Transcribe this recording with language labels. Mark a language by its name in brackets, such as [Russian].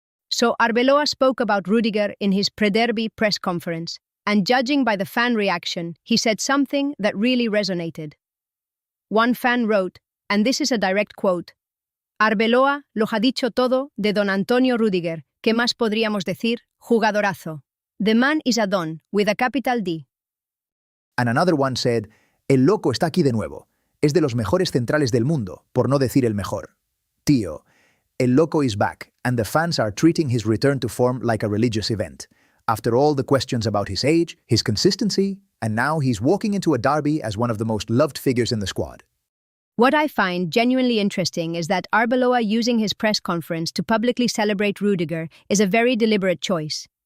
[English] So Arbeloa spoke about Rüdiger in his pre-derby press conference, and judging by the fan reaction, he said something that really resonated. One fan wrote, and this is a direct quote, [Spanish] Arbeloa lo ha dicho todo de don Antonio Rüdiger, ¿qué más podríamos decir? Jugadorazo. [English] The man is a don, with a capital D. And another one said, [Spanish] El loco está aquí de nuevo. Es de los mejores centrales del mundo, por no decir el mejor. [English] Tío, El loco is back, and the fans are treating his return to form like a religious event. After all the questions about his age, his consistency, and now he's walking into a derby as one of the most loved figures in the squad. What I find genuinely interesting is that Arbeloa using his press conference to publicly celebrate Rüdiger is a very deliberate choice.